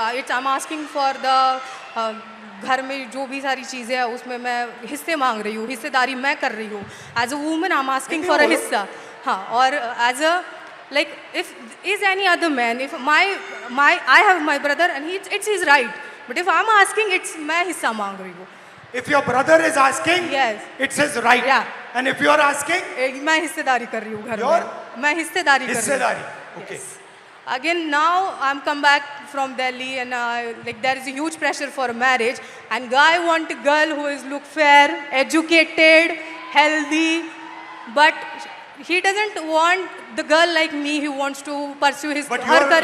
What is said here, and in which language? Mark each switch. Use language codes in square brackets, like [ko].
[en] I'm asking for the, [hi] घर में जो भी सारी चीज़ें हैं उसमें मैं हिस्से मांग रही हूँ, हिस्सेदारी मैं कर रही हूँ. [en] As a woman, I'm asking for a हिस्सा. हाँ, और as a, like, if is any other man, if I have my brother and it's his right. But if I'm asking, it's [hi] मैं हिस्सा मांग रही हूँ. [en] If your brother is asking, yes, it's his right. Yeah. And if you are asking, [hi] मैं हिस्सेदारी कर रही हूँ घर में. मैं हिस्सेदारी कर रही हूँ. [en] Okay. Yes. Again, now I'm come back from Delhi and like there is a huge pressure for a marriage, and guy want a girl who is look fair, educated, healthy, but he doesn't want the girl like me who wants to pursue her career.